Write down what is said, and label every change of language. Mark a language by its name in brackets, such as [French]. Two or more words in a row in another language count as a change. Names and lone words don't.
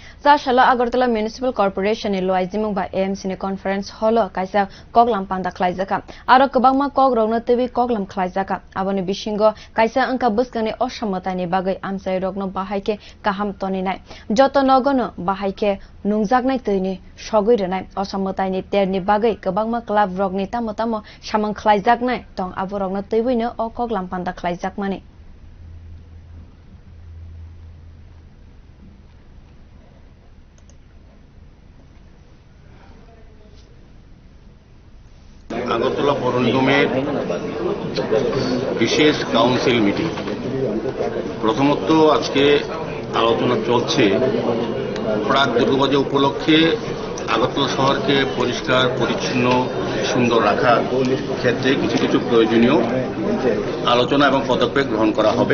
[Kok Borok] salo Agartala [English] municipal corporation [Kok Borok] ni luajimung ba AMC ni [English] conference hall [Kok Borok] kaisa koklam panda khwlaijak aro kwbangma kogrokno twiwi koklam khwlaijak aboni bisingo kaisa wngkha bwskang ni ossa mwtai ni bagwi amchai rokno bahai ke kaham toni nai joto nogo no bahai ke nungjaknai toni sogwi rinai ossa mwtai ni ter ni bagwi kwbangma club rok ni tamo samung khwlaijaknai tong aborokno twiwi no o koklam panda khwlaijak mani [Bangla] আগরতলা পৌর নিগমের বিশেষ [English] council meeting. [Bangla] প্রথমত আজকে আলোচনা চলছে প্রাক দুর্গাপূজা উপলক্ষে আগরতলা শহরকে পরিষ্কার পরিচ্ছন্ন সুন্দর রাখার ক্ষেত্রে কিছু কিছু প্রয়োজনীয় আলোচনা এবং পদক্ষেপ গ্রহণ করা হবে।